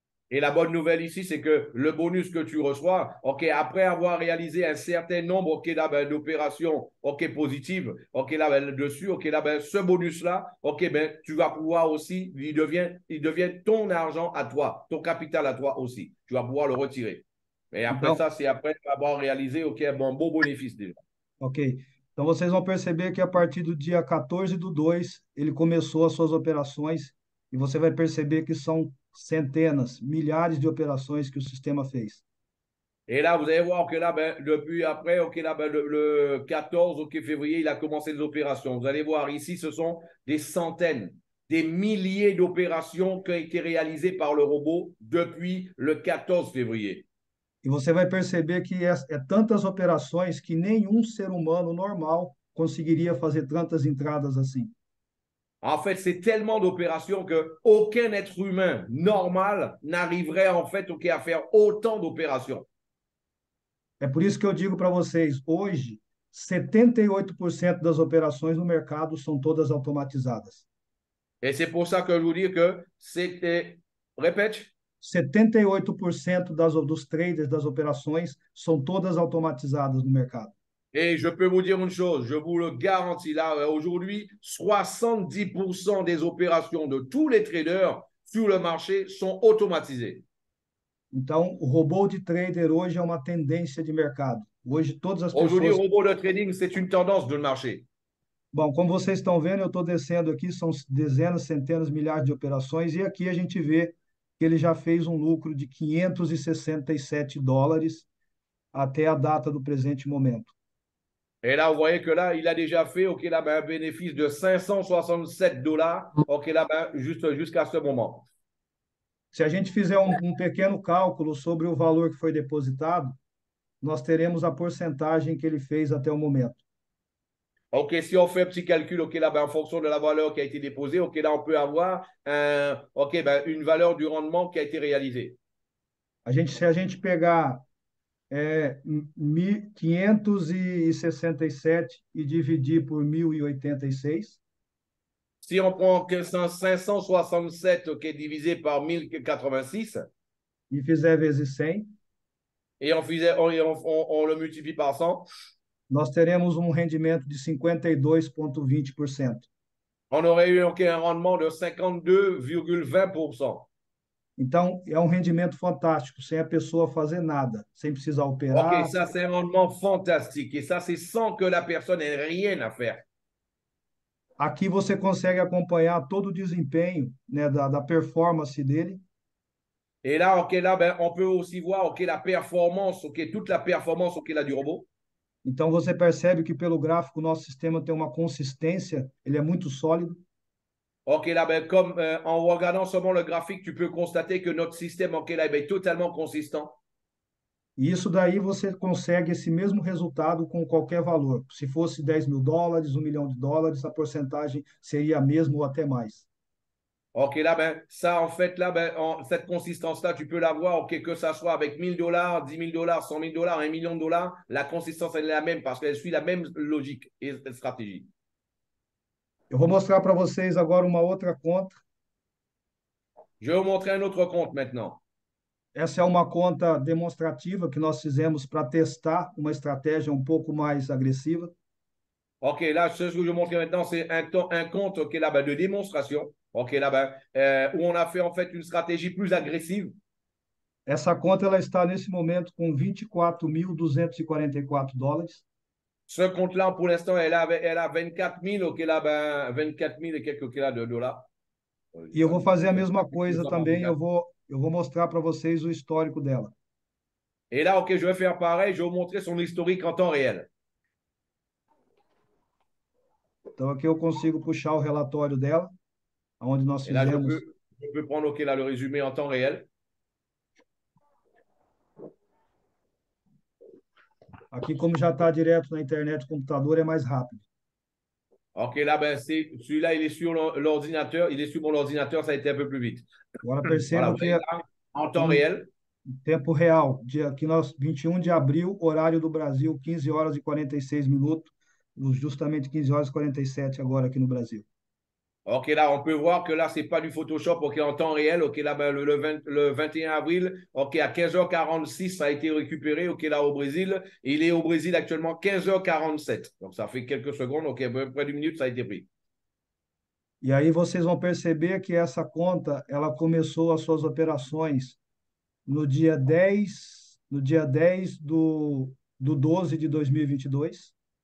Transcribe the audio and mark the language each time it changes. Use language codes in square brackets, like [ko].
[fr] Et la bonne nouvelle ici, c'est que le bonus que tu reçois, après avoir réalisé un certain nombre là, ben, d'opérations positives, là, ben, dessus, là, ben, ce bonus-là, ben, tu vas pouvoir aussi, il devient ton argent à toi, ton capital à toi aussi. Tu vas pouvoir le retirer. Et après [pt] Então, [fr] ça, c'est après avoir réalisé un bon bénéfice déjà. ok. [pt] Então, vocês vão perceber que a partir do dia 14/2, ele começou as suas operações, e você vai perceber que são centenas, milhares de operações que o sistema fez. [fr] Et là, vous allez voir que là, ben, depuis après, là, ben, le 14 février, il a commencé les opérations. Vous allez voir ici, ce sont des centaines, des milliers d'opérations qui ont été réalisées par le robot depuis le 14 février. [pt] E você vai perceber que é tantas operações que nenhum ser humano normal conseguiria fazer tantas entradas assim. [fr] En fait, c'est tellement d'opérations que aucun être humain normal n'arriverait en fait à faire autant d'opérations. [pt] É por isso que eu digo para vocês, hoje, 78% das operações no mercado são todas automatizadas. [fr] Et c'est pour ça que je vous dis que c'était... Répète. [pt] 78% dos traders das operações são todas automatizadas no mercado. [fr] Et je peux vous dire une chose, je vous le garantis là, aujourd'hui, 70% des opérations de tous les traders sur le marché sont automatisées. [pt] Então, o robô de trader hoje é uma tendência de mercado. Hoje, todas as [fr] Aujourd'hui, le [pt] pessoas. [fr] robot de trading, c'est une tendance de marché. [pt] Bom, como vocês estão vendo, eu estou descendo aqui, são dezenas, centenas, milhares de operações, e aqui a gente vê que ele já fez um lucro de US$ 567 até a data do presente momento. [fr] Et là, vous voyez que là, il a déjà fait là, un bénéfice de $567 là, jusqu'à ce moment. [pt] Se a gente fizer um pequeno cálculo sobre o valor que foi depositado, nós teremos a porcentagem que ele fez até o momento. [fr] OK, si on fait un petit calcul, là, en fonction de la valeur qui a été déposée, là, on peut avoir une valeur du rendement qui a été réalisée. [pt] Se a gente pegar 567 e dividir por 1086. [fr] Si on prend 567 divisé par 1086 [pt] e fizer vezes 100, [fr] et on le multiplie par 100, [pt] nós teremos um rendimento de 52,20%. [fr] On aurait eu un rendement de 52,20%. [pt] Então, é um rendimento fantástico, sem a pessoa fazer nada, sem precisar operar. [fr] OK, ça, c'est un rendement fantastique. Et ça, c'est sans que la personne ait rien à faire. [pt] Aqui você consegue acompanhar todo o desempenho, né, da performance dele. [fr] Et là, là, on peut aussi voir la performance, toute la performance là, du robot. [pt] Então, você percebe que pelo gráfico, o nosso sistema tem uma consistência, ele é muito sólido. [fr] OK, là, comme en regardant seulement le graphique, tu peux constater que notre système là, est totalement consistant. [pt] E isso daí você consegue esse mesmo resultado com qualquer valor. Se fosse $10.000, $1 milhão, a porcentagem seria a mesma ou até mais. [fr] OK, là, ça, en fait, là, cette consistance-là, tu peux la voir, que ça soit avec $1,000, $10,000, $100,000, $1 million, la consistance, elle est la même parce qu'elle suit la même logique et stratégie. [pt] Eu vou mostrar para vocês agora uma outra conta. [fr] Je vais vous montrer un autre compte maintenant. [pt] Essa é uma conta demonstrativa que nós fizemos para testar uma estratégia um pouco mais agressiva. [fr] OK, là, ce que je vais vous montrer maintenant, c'est un compte là, de démonstration. OK, là, où on a fait en fait une stratégie plus agressive. [pt] Essa conta ela está nesse momento com $24.244. [fr] Ce compte-là, pour l'instant, elle a 24 000, OK, là, 24 000 et quelques là, de dollars. [pt] E eu vou fazer a mesma coisa também, eu vou mostrar para vocês o histórico dela. [fr] Et là, OK, je vais faire pareil, je vais vous montrer son historique en temps réel. [pt] Então aqui eu consigo puxar o relatório dela, onde nós [fr] Et là, [pt] fizemos. [fr] je peux prendre OK, là, le résumé en temps réel. [pt] Aqui, como já está direto na internet, o computador é mais rápido. [fr] OK, là, celui-là, il est sur l'ordinateur. Il est sur mon ordinateur, ça a été un peu plus vite. [pt] Agora perceba [fr] Voilà, [pt] que [fr] là, en temps réel. [pt] Tempo real, aqui nós 21 de abril, horário do Brasil, 15 horas e 46 minutos, justamente 15 horas e 47 agora aqui no Brasil. [fr] OK, là, on peut voir que là, ce n'est pas du Photoshop, OK, en temps réel. OK, là, le 21 avril, OK, à 15h46, ça a été récupéré, OK, là, au Brésil. Il est au Brésil actuellement 15h47. Donc, ça fait quelques secondes, OK, à peu près d'une minute, ça a été pris. [pt] E aí vocês vão perceber que essa conta, ela começou as suas operações no dia 10 do 12 de 2022.